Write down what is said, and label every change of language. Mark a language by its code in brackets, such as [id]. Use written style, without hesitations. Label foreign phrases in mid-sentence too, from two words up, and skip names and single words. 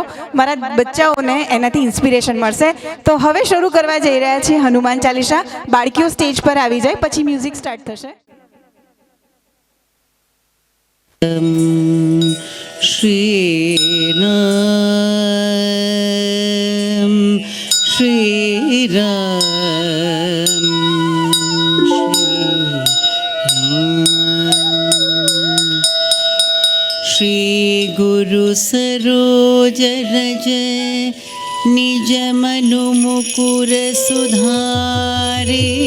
[gu] મારા બચ્ચાઓને એનાથી ઇન્સ્પિરેશન મળશે. તો હવે શરૂ કરવા જઈ રહ્યા છીએ હનુમાન ચાલીસા. બાળકીઓ સ્ટેજ પર આવી જાય પછી [en] music start [gu] થશે. [hi] શ્રી રામ श्री गुरु सरोज रज निज मनु मुकुर सुधारे